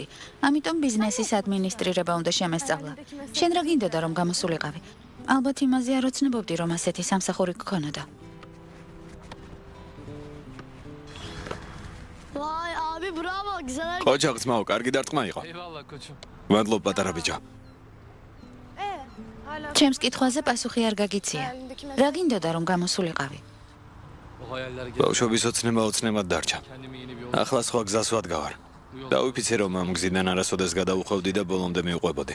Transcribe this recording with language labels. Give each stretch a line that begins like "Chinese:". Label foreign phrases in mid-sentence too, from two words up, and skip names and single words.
Georgian: ამიტომ ბიზნესის ადმინისტრირება უნდა შემესწავლა. შენ რა გინდოდა რომ გამოსულიყავი? ალბათ იმაზე არ ოცნებობდი, რომ ასეთი სამსახური გქონოდა.
Turkish: Vay abi bravo güzel.
Georgian: ოჯახ ძმაო, კარგი დარტყმა იყო. მადლობ პატარა ბიჭო. ჩემს კითხვაზე პასუხი არ გაგიცია. რა გინდოდა რომ გამოსულიყავი? ბავშვობის ოცნებად დარჩა. ახლა სხვა გზას ვადგავარ. დავიფიცე რომ ამ გზიდან არასოდეს გადავუხვევდი და ბოლომდე მივყვებოდი.